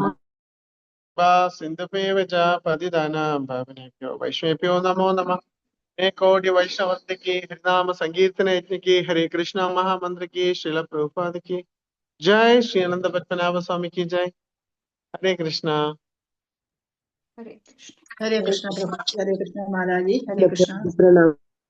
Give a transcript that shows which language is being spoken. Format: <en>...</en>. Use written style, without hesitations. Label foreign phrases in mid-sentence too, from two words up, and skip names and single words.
<sa>सिन्धुपेव च पतितानां पावनेभ्यो वैष्णवेभ्यो नमो नमः.</sa> <hi>कोटि वैष्णवंत की, हरिनाम संकीर्तन यज्ञ की, हरे कृष्णा महामंत्र की, श्रील प्रभुपाद की जय, श्री अनंत पद्मनाभ स्वामी की जय। हरे कृष्णा। हरे कृष्ण प्रभु, हरे कृष्ण महाराज जी, हरे कृष्ण। प्रणाम।</hi>